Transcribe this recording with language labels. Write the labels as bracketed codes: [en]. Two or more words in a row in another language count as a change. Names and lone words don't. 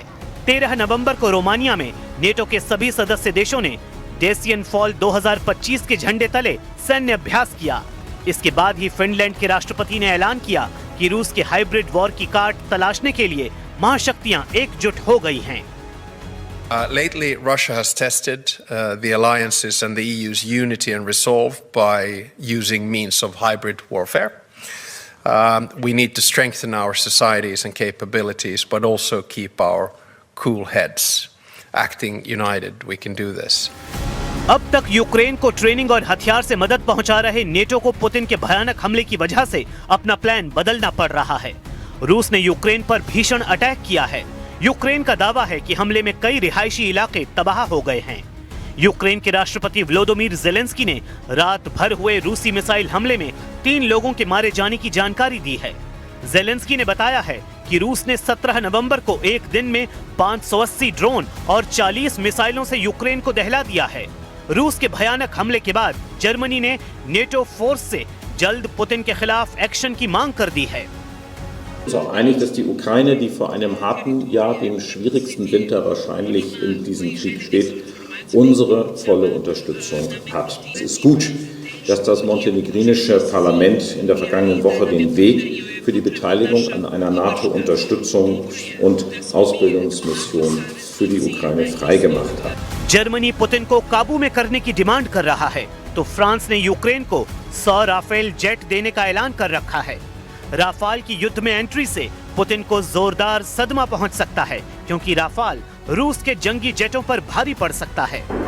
[hi] 13 नवंबर को रोमानिया में नेटो के सभी सदस्य देशों ने डेसियन फॉल 2025 के झंडे तले सैन्य अभ्यास किया। इसके बाद ही फिनलैंड के राष्ट्रपति ने ऐलान किया कि रूस के हाइब्रिड वॉर की काट तलाशने के लिए महाशक्तियां एकजुट हो गई हैं। [en] Lately, Russia has tested the alliances and the EU's unity and resolve by using means of hybrid warfare. We need to strengthen our societies and capabilities, but also keep our cool heads. Acting united, we can do this. [hi] अब तक यूक्रेन को ट्रेनिंग और हथियार से मदद पहुंचा रहे नेटो को पुतिन के भयानक हमले की वजह से अपना प्लान बदलना पड़ रहा है। रूस ने यूक्रेन पर भीषण अटैक किया है। यूक्रेन का दावा है कि हमले में कई रिहायशी इलाके तबाह हो गए हैं। यूक्रेन के राष्ट्रपति व्लादिमीर ज़ेलेंस्की ने रात भर हुए रूसी मिसाइल हमले में 3 लोगों के मारे जाने की जानकारी दी है। ज़ेलेंस्की ने बताया है कि रूस ने 17 नवंबर को एक दिन में 580 ड्रोन और 40 मिसाइलों से यूक्रेन को दहला दिया है। रूस के भयानक हमले के बाद जर्मनी ने नेटो फोर्स से जल्द पुतिन के खिलाफ एक्शन की मांग कर दी है। [de] Wir sind auch einig, dass die Ukraine, die vor einem harten Jahr, dem schwierigsten Winter wahrscheinlich in diesem Krieg steht, unsere volle Unterstützung hat. Es ist gut, dass das montenegrinische Parlament in der vergangenen Woche den Weg für die Beteiligung an einer NATO-Unterstützungs- und Ausbildungsmission für die Ukraine freigemacht hat. [hi] जर्मनी पुतिन को काबू में करने की डिमांड कर रहा है, तो फ्रांस ने यूक्रेन को 100 राफेल जेट देने का ऐलान कर रखा है। राफाल की युद्ध में एंट्री से पुतिन को जोरदार सदमा पहुंच सकता है, क्योंकि राफाल रूस के जंगी जेटों पर भारी पड़ सकता है।